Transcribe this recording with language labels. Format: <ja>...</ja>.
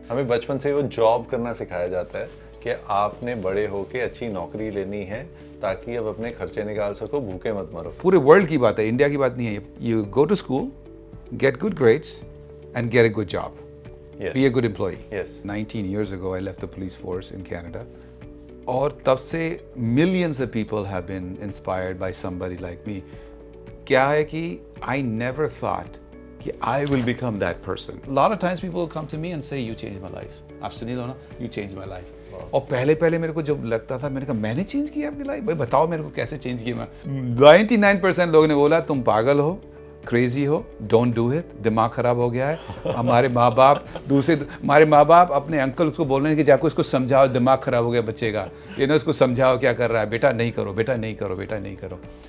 <hi>हमें बचपन से वो जॉब करना सिखाया जाता है कि आपने बड़े होके अच्छी नौकरी लेनी है ताकि अब अपने खर्चे निकाल सको, भूखे मत मरो। पूरे वर्ल्ड की बात है, इंडिया की बात नहीं है।</hi> <en>You go to school, get good grades and get a good job, be a good employ. 19 years ago I left the police force in Canada,</en> <hi>और तब से</hi> <en>millions of people have been inspired by somebody like me।</en> <hi>क्या है कि</hi> <en>I never thought कि I will become that person। A lot of times people will come to me and say you changed my life।</en> <hi>आप सुनिए लो ना,</hi> <en>you changed my life।</en> <hi>और पहले मेरे को जब लगता था, मैंने कहा मैंने चेंज किया आपकी लाइफ? भाई बताओ मेरे को कैसे चेंज किया मैं। 99% लोगों ने बोला तुम पागल हो, क्रेजी हो,</hi> <en>don't do it,</en> <hi>दिमाग खराब हो गया है। हमारे माँ बाप अपने अंकल को बोल रहे हैं कि जाको इसको समझाओ, दिमाग खराब हो गया बच्चे का, ये ना इसको समझाओ क्या कर रहा है, बेटा नहीं करो, बेटा नहीं करो, बेटा नहीं करो।</hi>